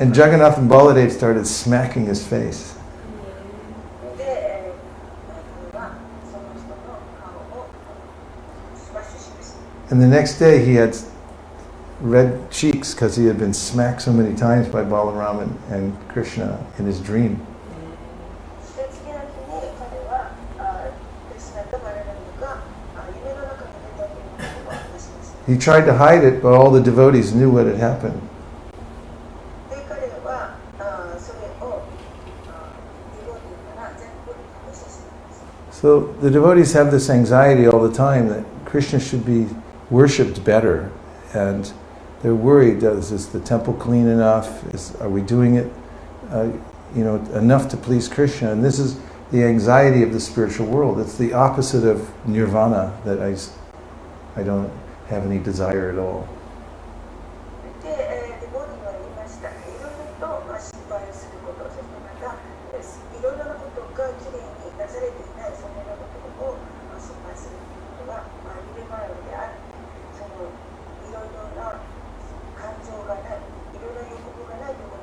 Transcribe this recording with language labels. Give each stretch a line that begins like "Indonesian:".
English: and Jagannath and Baladev started smacking his face.
Japanese: で、彼はその人の顔をスマッシュしました。
English: And the next day he had red cheeks because he had been smacked so many times by Balaram and Krishna in his dream.
Japanese: そして次の日に彼はクリシュナとバララムが夢の中に出たということを話しました。
English: He tried to hide it, but all the devotees knew what had happened.
Japanese: で、彼はそれをディボーティーから全部無視しています。
English: So the devotees have this anxiety all the time that Krishna should be worshipped better, and they're worried: is the temple clean enough? Are we doing it, enough to please Krishna? And this is the anxiety of the spiritual world. It's the opposite of nirvana, that I don't have any desire at all.
Japanese: で、ディボーティーは言いました。いろいろと心配すること、そしてまたいろいろなことがきれいに出されていない、そのようなことを心配することはニルバーナである。そのいろいろな感情がない、いろいろな欲望がない